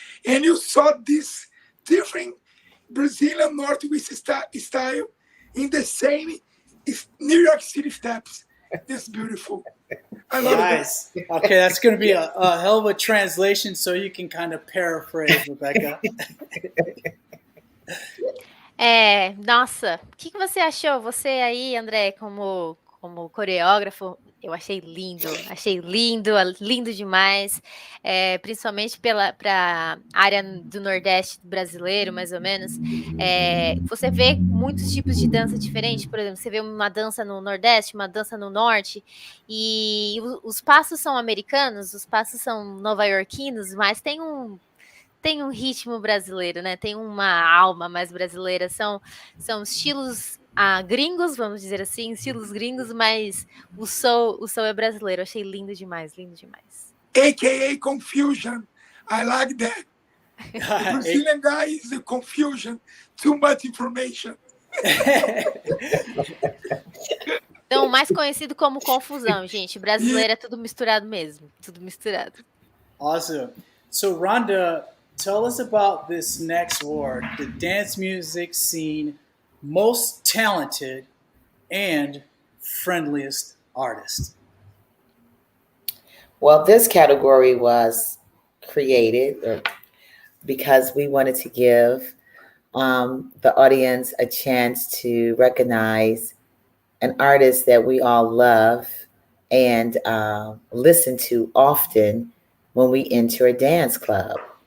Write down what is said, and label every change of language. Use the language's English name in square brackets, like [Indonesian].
[English] And you saw this different Brazilian Northwest style in the same New York City steps. This is beautiful. I love nice. It. Okay, that's going to be a hell of a translation, so you can kind of paraphrase, Rebecca. [Portuguese] Nossa, o que você achou? Você aí, André, como coreógrafo, eu achei lindo demais, principalmente para a área do Nordeste brasileiro, mais ou menos. Você vê muitos tipos de dança diferentes, por exemplo, você vê uma dança no Nordeste, uma dança no Norte, e os passos são americanos, os passos são nova-iorquinos, mas tem um ritmo brasileiro, né? Tem uma alma mais brasileira. São estilos gringos, vamos dizer assim, estilos gringos, mas o soul é brasileiro. Achei lindo demais. [English] AKA confusion. I like that. The Brazilian guy is a confusion. Too much information. [Portuguese] Então, mais conhecido como confusão, gente. Brasileiro é tudo misturado mesmo. Tudo misturado. [English] Awesome. So, Ronda, tell us about this next award, the dance music scene most talented and friendliest artist. Well, this category was created because we wanted to give the audience a chance to recognize an artist that we all love and listen to often when we enter a dance club.